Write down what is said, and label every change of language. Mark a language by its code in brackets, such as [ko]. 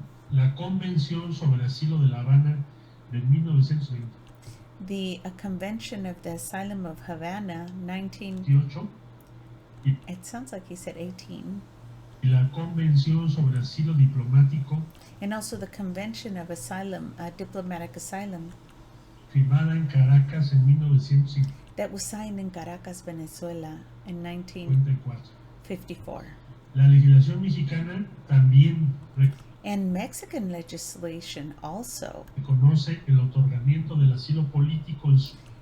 [es] La Convención sobre Asilo de La Habana de 1928 [en] The Convention of the Asylum of Havana, 19. It sounds like he said 18. [es] y la Convención sobre Asilo Diplomático [en] And also the Convention of Asylum, Diplomatic Asylum, [es] firmada en Caracas en 1954. [en] that was signed in Caracas, Venezuela in 1954. [es] La legislación mexicana también [en] And Mexican legislation also [es] reconoce el otorgamiento del asilo político en su